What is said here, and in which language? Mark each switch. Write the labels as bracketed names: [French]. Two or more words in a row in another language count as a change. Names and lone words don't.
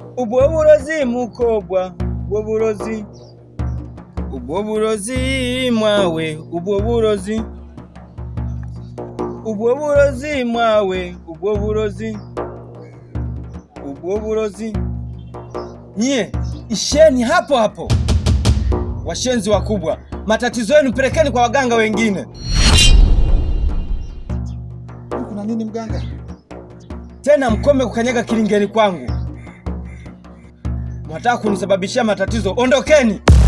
[Kinyarwanda] ubwo burozi mukobwa, ubwo burozi, ubwo burozi mwawe, ubwo burozi, ubwo burozi mwawe, ubwo burozi, ubwo burozi. [Swahili] Nyie isheni hapo hapo, washenzi wakubwa, matatizo yenu pelekeni kwa waganga wengine. Kuna nini mganga? Tena mkome kukanyaga kilingeni kwangu. Mwataka kunisababishia matatizo, ondokeni.